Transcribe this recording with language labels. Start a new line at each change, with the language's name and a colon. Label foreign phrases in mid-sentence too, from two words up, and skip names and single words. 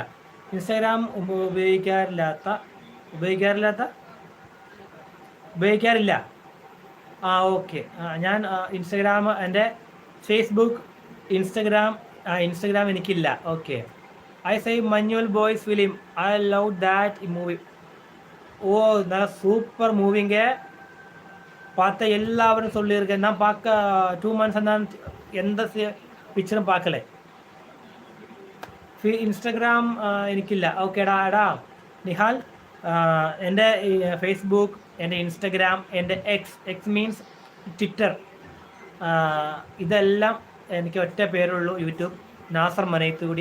Malayalam: ഇൻസ്റ്റാഗ്രാം ഉപയോഗിക്കാറില്ല. ഓക്കെ. ഞാൻ ഇൻസ്റ്റാഗ്രാം, എൻ്റെ ഫേസ്ബുക്ക്, ഇൻസ്റ്റാഗ്രാം എനിക്കില്ല.
English: Okay. I say Manjul Boys film, I love that movie.
Tamil: ஓ, நல்ல சூப்பர் மூவிங்க. பார்த்த எல்லாரும் சொல்லியிருக்கேன். நான் பார்க்க 2 months நான் எந்த പിക്ചറും பார்க்கல.
Malayalam: ഇൻസ്റ്റഗ്രാം എനിക്കില്ല. ഓക്കേടാ എടാ നിഹാൽ, എൻ്റെ ഫേസ്ബുക്ക്, എൻ്റെ ഇൻസ്റ്റഗ്രാം, എൻ്റെ എക്സ് മീൻസ് ട്വിറ്റർ, ഇതെല്ലാം എനിക്ക് ഒറ്റ പേരുള്ളൂ, യൂട്യൂബ് നാസർ മനയത്തൂടി.